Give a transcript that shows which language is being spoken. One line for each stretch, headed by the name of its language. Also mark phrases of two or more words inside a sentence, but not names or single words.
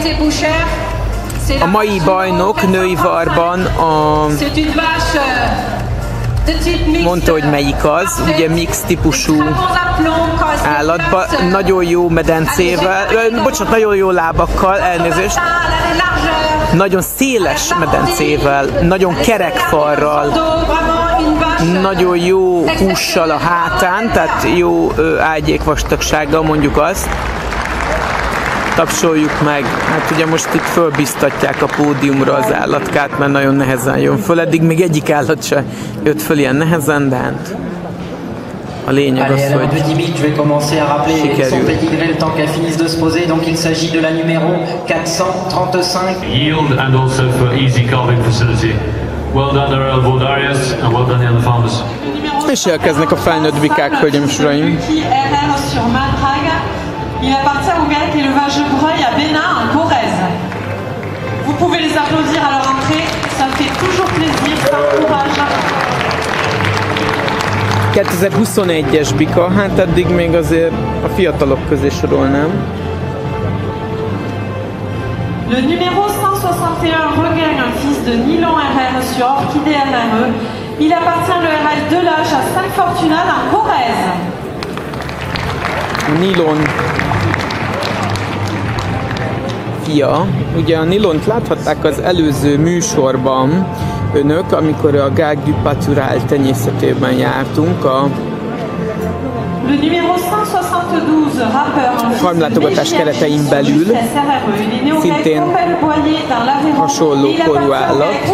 Hungarian: A mai bajnok női varban mondta, hogy melyik az, ugye mix típusú állatban, nagyon jó medencével, bocsánat, nagyon jó lábakkal, elnézést, nagyon széles medencével, nagyon kerek farral, nagyon jó hússal a hátán, tehát jó ágyékvastagsággal, mondjuk azt. Tapsoljuk meg. Hát ugye most itt fölbiztatják a pódiumra az állatkát, mert nagyon nehezen jön föl. Eddig még egyik állat se jött föl ilyen nehezen, de hát a lényeg az, hogy sikerül.
English: Yield and also for easy calving facility. Well done, Earl Vodarius, and well done, the other farmers.
Hungarian: És elkezdnek a felnőtt bikák, hölgyeim és uraim.
French: Il appartient au GAEC élevage Breuil à Bénin, en Corrèze. Vous pouvez les applaudir à leur entrée, ça me fait toujours plaisir, ça encourage.
Hungarian: 2021-es bika, hát eddig még azért a fiatalok közé sorolnám.
French: Le numéro 161 regagne un fils de Nylon RR sur Orchidée RRE. Il appartient à l'ERL de l'âge à Sainte-Fortunade en Corrèze.
Hungarian: Nylon fia. Ugye a Nylont láthatták az előző műsorban önök, amikor a GAEC du Pâturage tenyészetében jártunk a farmlátogatás keretein belül, szintén hasonló korú állat.